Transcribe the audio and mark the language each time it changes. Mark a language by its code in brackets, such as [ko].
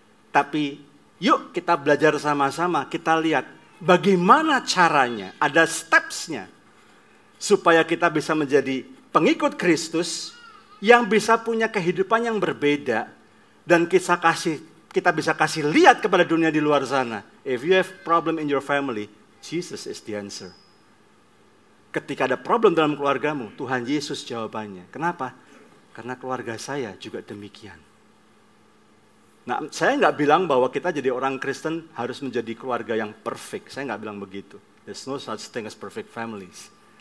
[id] Tapi yuk kita belajar sama-sama, kita lihat bagaimana caranya, ada steps-nya. Supaya kita bisa menjadi pengikut Kristus yang bisa punya kehidupan yang berbeda. Dan kita bisa kasih lihat kepada dunia di luar sana. [en] If you have problem in your family, Jesus is the answer. [id] Ketika ada problem dalam keluargamu, Tuhan Yesus jawabannya. Kenapa? Karena keluarga saya juga demikian. Nah, saya nggak bilang bahwa kita jadi orang Kristen harus menjadi keluarga yang perfect. Saya nggak bilang begitu. [en] There's no such thing as perfect families.